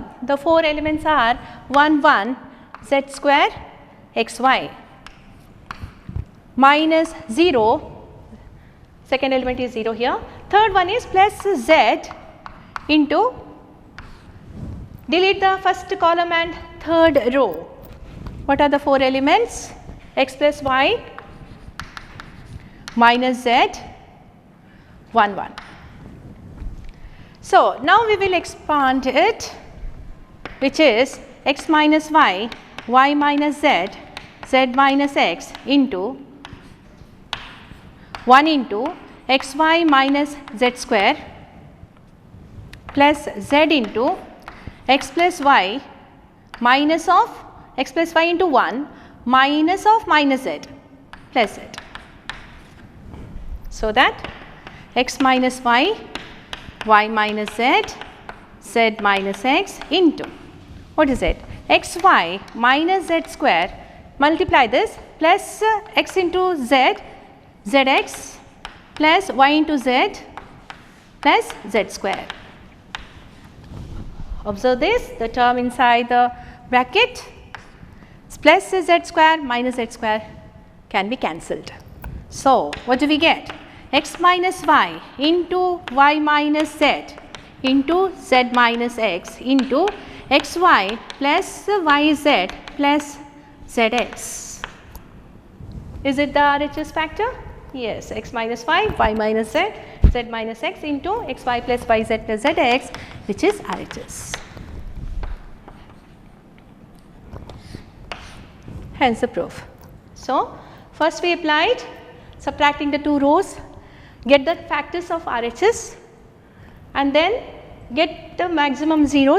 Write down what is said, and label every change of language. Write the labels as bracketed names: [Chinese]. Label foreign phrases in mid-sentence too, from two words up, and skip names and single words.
[English] The 4 elements are 1 1 z square x y minus 0, second element is 0 here, third one is plus z into, delete the first column and third row. What are the 4 elements? X plus y minus z 1 1. So, now we will expand it, which is x minus y, y minus z, z minus x into 1 into xy minus z square plus z into x plus y minus of x plus y into 1 minus of minus z plus z. So, that x minus y, y minus z, z minus x into, what is it? xy minus z square, multiply this plus x into z, zx plus y into z plus z square. Observe this, the term inside the bracket plus z square minus z square can be cancelled. So, what do we get? X minus y into y minus z into z minus x into xy plus yz plus zx. Is it the RHS factor? Yes, x minus y, y minus z, z minus x into xy plus yz plus zx, which is RHS. Hence the proof. So, first we applied subtracting the 2 rows, get the factors of RHS and then get the maximum zeros.